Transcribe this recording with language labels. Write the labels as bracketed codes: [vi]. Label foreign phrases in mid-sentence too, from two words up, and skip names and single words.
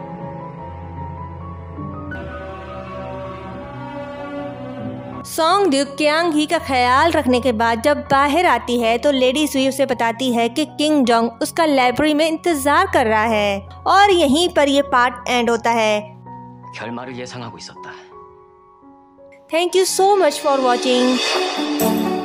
[hi] सोंगड्यूक क्यांग ही का ख्याल रखने के बाद जब बाहर आती है तो लेडी सुई उसे बताती है कि किंग जोंग उसका लाइब्रेरी में इंतजार कर रहा है। और यहीं पर ये [en] part end [hi] होता है। [ko] 결말을 예상하고 있었다. [en] Thank you so much for watching.